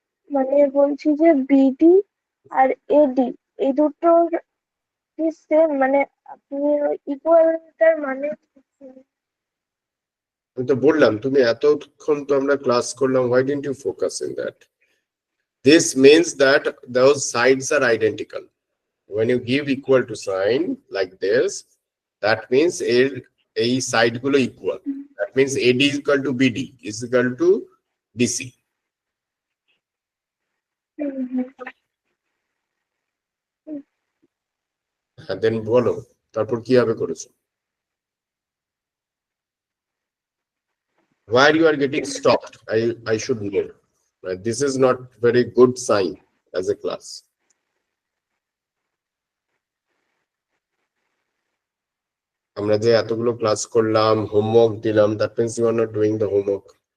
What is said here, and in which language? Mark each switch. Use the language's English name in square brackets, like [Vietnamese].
[Bangla] মানে বলছি যে বিডি আর এডি এই দুটোর কি সেম মানে আপনি ইকুয়ালটার মানে আমি তো বললাম তুমি এতক্ষণ তো আমরা ক্লাস করলাম, [English] why didn't you focus in that? This means that those sides are identical. When you give equal to sign like this, that means a side গুলো equal. That means AD is equal to BD is equal to BC. And then [Bangla] বলো তারপর কিভাবে করেছো? [English] Why you are getting stopped? I should know. This is not very good sign as a class. [Bangla] আমরা যে এতগুলো class করলাম, homework দিলাম, [English] that means you are not doing the homework.